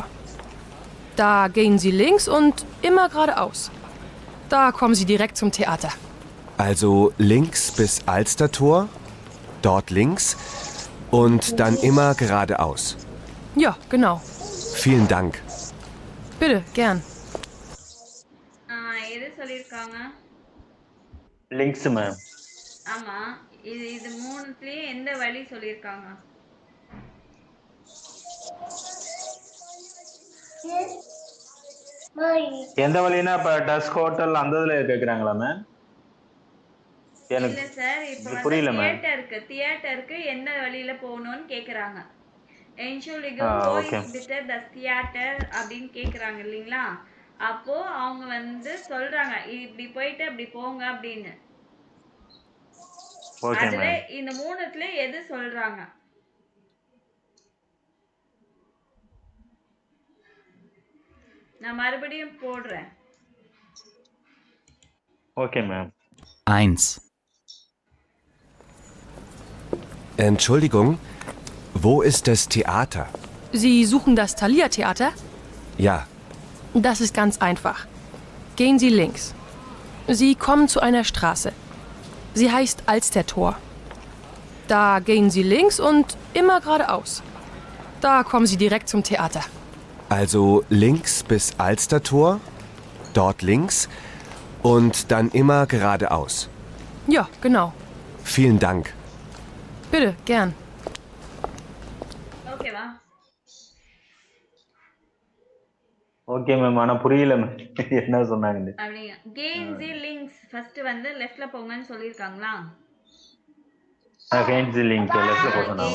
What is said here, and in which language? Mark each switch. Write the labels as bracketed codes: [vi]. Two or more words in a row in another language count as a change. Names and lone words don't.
[de] Da gehen Sie links und immer geradeaus. Da kommen Sie direkt zum Theater. also links bis Alstertor, dort links und dann immer geradeaus. Ja, genau. Vielen Dank. Bitte, gern. [ta] எது சொல்லிருக்காங்க? [de] லிங்க்ஸ் மேம். [ta] ஆமா. இது மூணுத்துலயே எந்த வழி சொல்லிருக்காங்க? எந்த வழினா இப்ப [de] das Hotel [ta] அந்த இதுல கேக்குறாங்களா மேம்? இல்ல எனக்கு சார் இப்போ வந்து புரியல மேம். தியேட்டருக்கு எந்த வழியில போகணும்னு கேக்குறாங்க. [de] Entschuldigung, Ah, wo okay. ist bitte das Theater [ta] அப்படின்னு கேக்குறாங்க இல்லீங்களா? அப்போ அவங்க வந்து சொல்றாங்க இப்படி போயிட்டு அப்படி போங்க அப்படின்னு. ஓகே அதுல மேம். இந்த மூணுத்துல எது சொல்றாங்க? நான் மறுபடியும் போடுறேன். [en] okay ma'am. [de] eins, Entschuldigung, wo ist das Theater? Sie suchen das Thalia-Theater? Ja, Das ist ganz einfach. Gehen Sie links. Sie kommen zu einer Straße. Sie heißt Alstertor. Da gehen Sie links und immer geradeaus. Da kommen Sie direkt zum Theater. also links bis Alstertor, dort links und dann immer geradeaus. Ja, genau. Vielen Dank. Bitte, gern. [ta] ஓகேவா? [en] okay ma'am [ta] ஆனா புரியல மேம் என்ன சொன்னாங்கன்னு. அப்படிங்க. [de] gehen Sie links [ta] ஃபர்ஸ்ட் வந்து லெஃப்ட்ல போங்கன்னு சொல்லியிருக்காங்களா? [de] gehen Sie link [ta] லெஃப்ட்ல போக சொன்னாங்க.